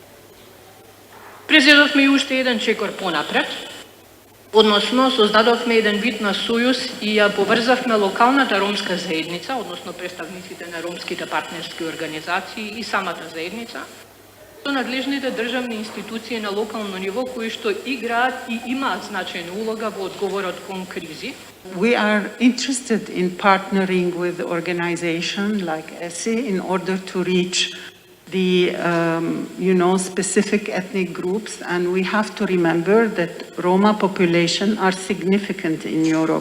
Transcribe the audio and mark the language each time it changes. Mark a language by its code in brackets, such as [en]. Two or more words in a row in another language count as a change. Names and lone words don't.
[mk] Презедовме и уште еден чекор понапред, односно создадовме еден вид на сојуз и ја поврзавме локалната ромска заедница, односно представниците на ромските партнерски организации и самата заедница, со надлежните државни институции на локално ниво кои што играат и имаат значајна улога во одговорот кон кризи. [en] We are interested in partnering with organizations like ESI in order to reach the specific ethnic groups, and we have to remember that Roma population are significant in Europe.